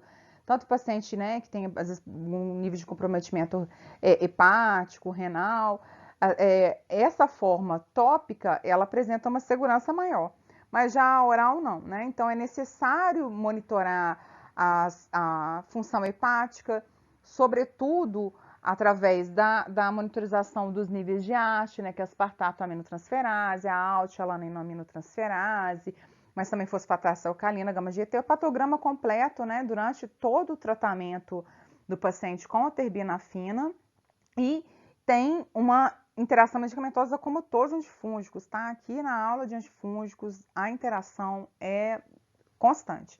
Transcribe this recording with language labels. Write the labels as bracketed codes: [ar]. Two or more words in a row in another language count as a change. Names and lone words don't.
[pt] Tanto o paciente, né, que tem, às vezes, um nível de comprometimento hepático, renal, essa forma tópica, ela apresenta uma segurança maior. Mas já a oral não, né? Então, é necessário monitorar a função hepática, sobretudo através da monitorização dos níveis de AST, né, que é aspartato aminotransferase, a altialanina-aminotransferase, mas também fosfatase alcalina, gama-GT, o patograma completo, né, durante todo o tratamento do paciente com a terbinafina, e tem uma interação medicamentosa como todos os antifúngicos, tá? Aqui na aula de antifúngicos, a interação é constante.